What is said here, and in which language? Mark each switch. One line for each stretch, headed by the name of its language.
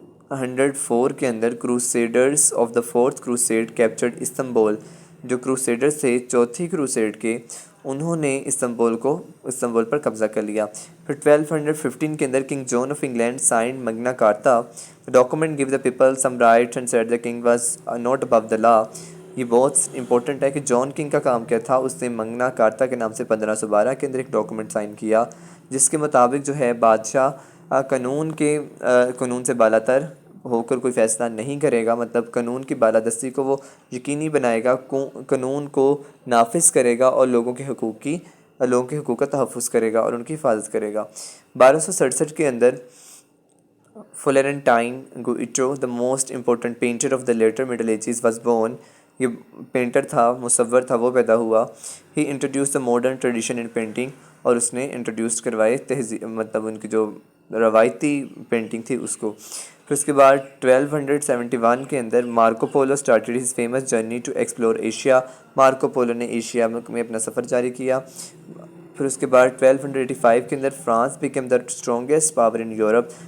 Urdu: 1204 کے اندر
English: Crusaders of the fourth crusade captured Istanbul.
Urdu: جو crusaders تھے چوتھی کروسیڈ کے، انہوں نے استنبول پر قبضہ کر لیا. پھر 1215 کے اندر
English: King John of England signed Magna Carta. The document gave the people some rights and said the king was not above the law.
Urdu: یہ بہت امپورٹنٹ ہے کہ جان کنگ کا کام کیا تھا، اس نے مگنا کارتا کے نام سے 1512 کے اندر ایک ڈاکومنٹ سائن کیا، جس کے مطابق جو ہے بادشاہ قانون سے بالا تر ہو کر کوئی فیصلہ نہیں کرے گا. مطلب قانون کی بالادستی کو وہ یقینی بنائے گا، قانون کو نافذ کرے گا، اور لوگوں کے حقوق کا تحفظ کرے گا اور ان کی حفاظت کرے گا. 1267 کے اندر
English: Florentine Giotto the most important painter of the later middle ages was born.
Urdu: یہ پینٹر تھا، مصور تھا، وہ پیدا ہوا.
English: he introduced the modern tradition in painting.
Urdu: اور اس نے انٹروڈیوس کروائے مطلب ان کی جو روایتی پینٹنگ تھی اس کو. پھر اس کے بعد 1271 کے اندر
English: Marco Polo started his famous journey to explore Asia.
Urdu: Marco polo نے ایشیا میں اپنا سفر جاری کیا. پھر اس کے بعد 1285 کے اندر France
English: became the strongest power in Europe.